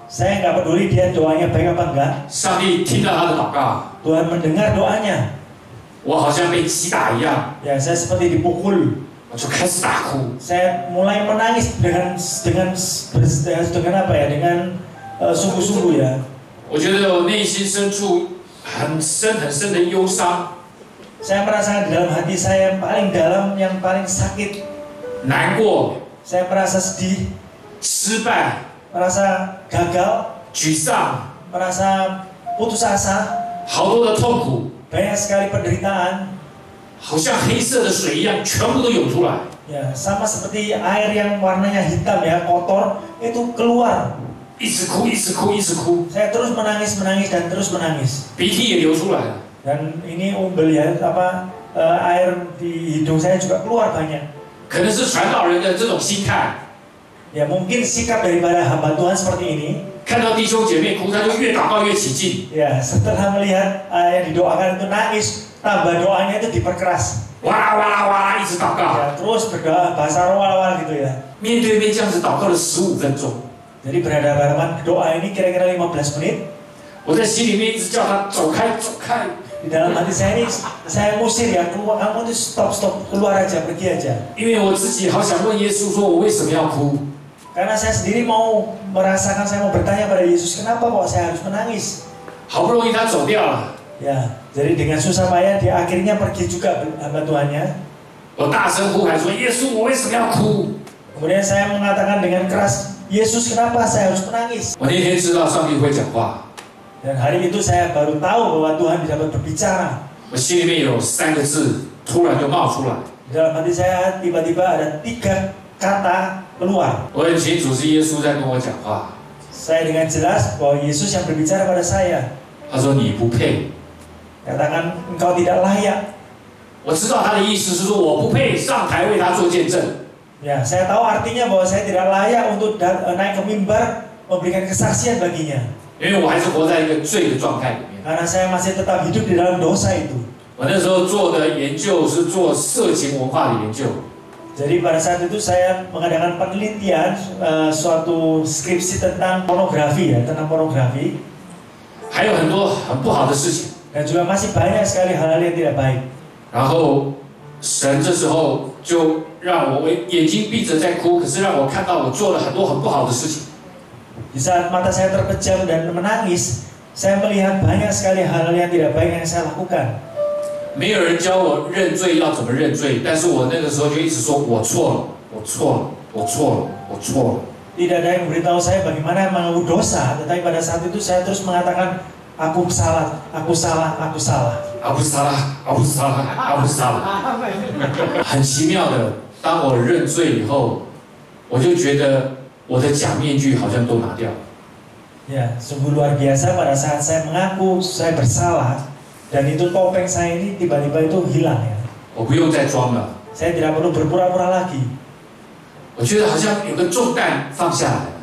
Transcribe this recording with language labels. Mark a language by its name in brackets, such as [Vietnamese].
[Indonesian] Saya nggak peduli dia doanya baik apa enggak. [Chinese] 上帝听到他的祷告， [Indonesian] Tuhan mendengar doanya. [Chinese] 我好像被击打一样， [Indonesian] Ya, saya seperti dipukul. [Chinese] 我就开始大哭。 [Indonesian] Saya mulai menangis dengan apa ya? Dengan sungguh-sungguh ya. [Chinese] 我觉得我内心深处很深的忧伤， [Indonesian] Saya merasakan di dalam hati saya yang paling dalam, yang paling sakit. [Chinese] 难过， [Indonesian] Saya merasa sedih, [Chinese] 失败， [Indonesian] merasa gagal, [Chinese] 沮丧， [Indonesian] merasa putus asa, [Chinese] 好多的痛苦， [Indonesian] banyak sekali penderitaan. [Chinese] 好像黑色的水一样，全部都涌出来。 [Indonesian] Ya, sama seperti air yang warnanya hitam ya, kotor, itu keluar. [Chinese] 一直哭，一直哭，一直哭， [Indonesian] Saya terus menangis dan terus menangis. [Chinese] 鼻涕也流出来了。 [Indonesian] Dan ini umbel ya, air di hidung saya juga keluar banyak. [Chinese] 可能是传道人的这种心态， [Indonesian] Ya, mungkin sikap daripada hamba Tuhan seperti ini. [Chinese] 看到弟兄姐妹哭，他就越祷告越起劲， [Indonesian] Ya, setelah melihat yang didoakan itu nangis, tambah doanya itu diperkeras. [Chinese] 哇啦哇啦哇啦，一直祷告。 [Indonesian] Ya, terus berdoa bahasa roh gitu ya. [Chinese] 面对面这样子祷告了15分钟， [Indonesian] Jadi berhadapan doa ini kira-kira 15 menit. [Chinese] 我在心里面一直叫他走开，走开。 [Indonesian] Di dalam hati saya ini, saya musir ya, keluar, kamu itu stop, keluar aja, pergi aja. [Chinese] 因为我自己好想问耶稣说，我为什么要哭？ [Indonesian] Karena saya sendiri mau merasakan, saya mau bertanya pada Yesus, kenapa kok saya harus menangis? [Chinese] 好不容易他走掉了， [Indonesian] Ya, jadi dengan susah payah, dia akhirnya pergi juga hamba Tuhannya. [Chinese] 我大声呼喊说：“耶稣，我为什么要哭 [Indonesian] Kemudian saya mengatakan dengan keras, Yesus kenapa saya harus menangis? ？” [Chinese] 我那天知道上帝会讲话， [Indonesian] Dan hari itu saya baru tahu bahwa Tuhan dapat berbicara. [Chinese] 我心里面有3个字突然就冒出来， [Indonesian] Di dalam hati saya tiba-tiba ada 3 kata keluar. [Chinese] 我很清楚是耶稣在跟我讲话。 [Indonesian] Saya dengan jelas bahwa Yesus yang berbicara pada saya. [Chinese] 他说：“你不配。” [Indonesian] Katakan engkau tidak layak. [Chinese] 我知道他的意思是说我不配上台为他做见证。 [Indonesian] Ya, saya tahu artinya bahwa saya tidak layak untuk naik ke mimbar memberikan kesaksian baginya. [Chinese] 因为我还是活在一个罪的状态里面。 [Indonesian] Karena saya masih tetap hidup di dalam dosa itu. [Chinese] 我那时候做的研究是做色情文化的研究， [Indonesian] Jadi pada saat itu saya mengadakan penelitian suatu skripsi tentang pornografi ya, tentang pornografi. [Chinese] 还有很多很不好的事情。 [Indonesian] Dan juga masih banyak sekali hal-hal yang tidak baik. [Chinese] 然后神这时候就让我眼睛闭着在哭，可是让我看到我做了很多很不好的事情。 [Indonesian] Di saat mata saya terpejam dan menangis, saya melihat banyak sekali hal-hal yang tidak baik yang saya lakukan. [Chinese] 没有人教我认罪要怎么认罪，但是我那个时候就一直说我错了，我错了，我错了，我错了。 [Indonesian] Tidak ada yang memberitahu saya bagaimana mengaku dosa, tetapi pada saat itu saya terus mengatakan, aku salah, aku salah, aku salah. [Chinese] 阿布萨拉，阿布萨拉，阿布萨拉。很奇妙的，当我认罪以后，我就觉得我的假面具好像都拿掉了。 [Indonesian] Ya, sungguh luar biasa pada saat saya mengaku saya bersalah dan itu topeng saya ini tiba-tiba itu hilang ya. [Chinese] 我不用再装了， [Indonesian] Saya tidak perlu berpura-pura lagi [Chinese] 我觉得好像有个重担放下来了。